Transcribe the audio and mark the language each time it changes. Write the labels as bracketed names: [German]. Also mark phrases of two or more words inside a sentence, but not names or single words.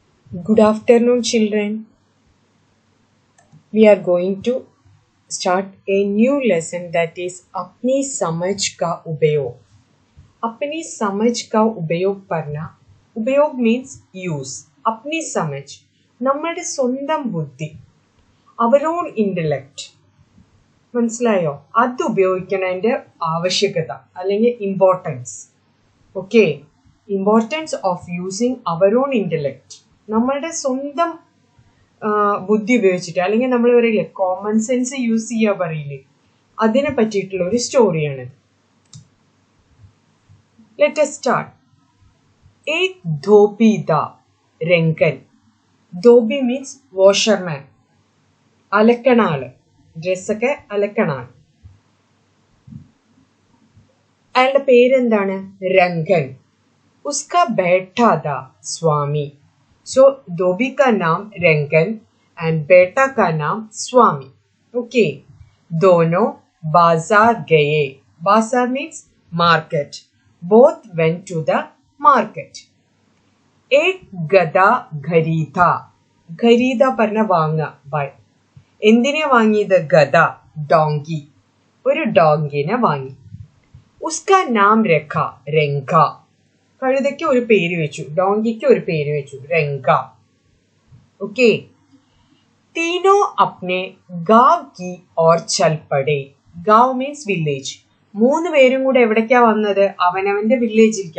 [English] Good afternoon, children. We are going to start a new lesson that is [Hindi] अपनी समझ का उपयोग. अपनी समझ का उपयोग करना. [English] ഉപयोग means use. [Hindi] अपनी समझ. [Malayalam] നമ്മുടെ സ്വന്തം ബുദ്ധി. [English] Our own intellect. [Malayalam] മനസ്സിലായോ? അത് ഉപയോഗിക്കുന്നതിൻ്റെ ആവശ്യകത അല്ലെങ്കിൽ ഇമ്പോർട്ടൻസ്. [English] okay, importance of using our own intellect. [Malayalam] നമ്മളുടെ സ്വന്തം ബുദ്ധി ഉപയോഗിച്ചിട്ട് അല്ലെങ്കിൽ നമ്മൾ പറയില്ലേ [English] common sense use [Malayalam] ചെയ്യുക പറയില്ലേ, അതിനെ പറ്റിയിട്ടുള്ള ഒരു സ്റ്റോറിയാണിത്. [English] ലെറ്റ് us start. [Hindi] एक धोबी था രംഗൻ. [Malayalam] ധോബി [English] means washerman, [Malayalam] അലക്കണ ആള്, ഡ്രസ്സൊക്കെ അലക്കണ ആള്. അയാളുടെ പേരെന്താണ്? രംഗൻ. [Hindi] उसका बेटा था स्वामी. So धोबी का नाम रंगन and बेटा का नाम स्वामी. Okay. दोनों बाजार गए. बाजार [English] means market. Both went to the market. [Hindi] एक गधा खरीदा. [Malayalam] खरीदा പറഞ്ഞ വാങ്ങ, buy. എന്തിനെ വാങ്ങിയത്? ഗധ, ഡോങ്കി. ഒരു ഡോങ്കിനെ വാങ്ങി. [Hindi] उसका नाम रखा रंगा. [Malayalam] കഴുതയ്ക്ക് ഒരു പേര് വെച്ചു, ഡോങ്കിക്ക് ഒരു പേര് വെച്ചു, രംഗ. [Hindi] ഓക്കെ. तीनों अपने गाँव की ओर चल पड़े. [Malayalam] ഗാവ് [English] means village. [Malayalam] മൂന്ന് പേരും കൂടെ എവിടേക്കാ വന്നത്? അവനവന്റെ വില്ലേജിലേക്ക്.